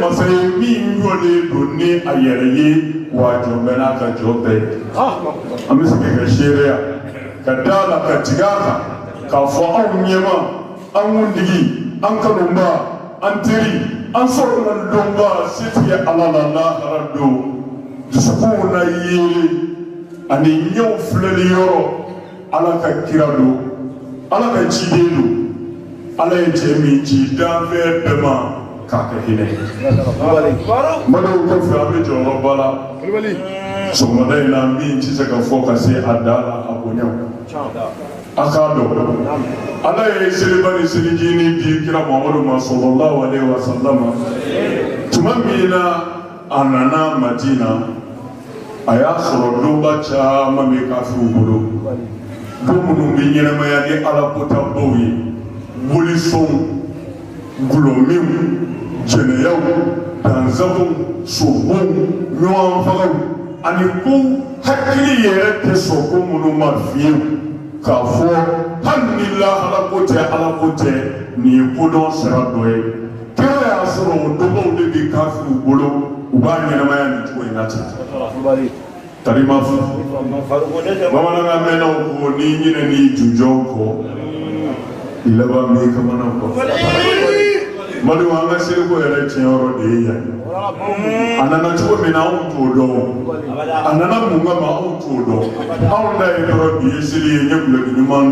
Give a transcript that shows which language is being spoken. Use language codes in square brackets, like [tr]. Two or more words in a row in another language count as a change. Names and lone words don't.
[bm] masa ye min ɲɔlen don ni a yɛrɛ ye wa jɔn bɛ n'a ka jɔ bɛɛ ye an bɛ segin ka seereya ka da la ka tigɛ a kan k'a fɔ anw ɲɛma an kuntigi an kanunba an teri an sɔrɔla dɔnba setigi Ala la lahara don dusukun na yeere ani ɲɛw filɛli yɔrɔ Ala ka kira don Ala ka ciden don Ala ye cɛ min ci danfɛn bɛɛ ma k'a kɛ hinɛ badenw kɔfɛ an bɛ jɔyɔrɔba la sɔgɔmada in na min tɛ se ka fɔ ka se a da la a bonyaw a k'a dɔn Ala ye seliba ni selijini di kira Muhammadu ma [ar] صلى الله عليه وسلم [bm] tuma min na a nana Madina a y'a sɔrɔ donba caman bɛ kafiriw bolo don minnu bɛ ɲɛnamaya ni Ala kotabaw ye bolisɔnw gulɔminw jɛnɛyaw danzabaw sobow ɲɔgɔnfagaw ani ko hakili yɛrɛ tɛ sɔn ko minnu ma fiyewu k'a fɔ hali ni lahara ko tɛ Ala ko tɛ nin ye kodɔn sira dɔ ye kira y'a sɔrɔ o dɔgɔw de bɛ kafiriw bolo u b'a ɲɛnamaya nin cogo in na ten tarima fo bamanankan mɛnnaw ko n'i ɲinɛ n'i jujɔw kɔ i laban b'i kamana kɔ Madu an ka seliko yɛrɛ tiɲɛyɔrɔ de ye yan a nana cogo min na anw t'o dɔn a nana mun kama anw t'o dɔn anw da ye yɔrɔ bi ye seli ye ɲɛ gulɔki ɲuman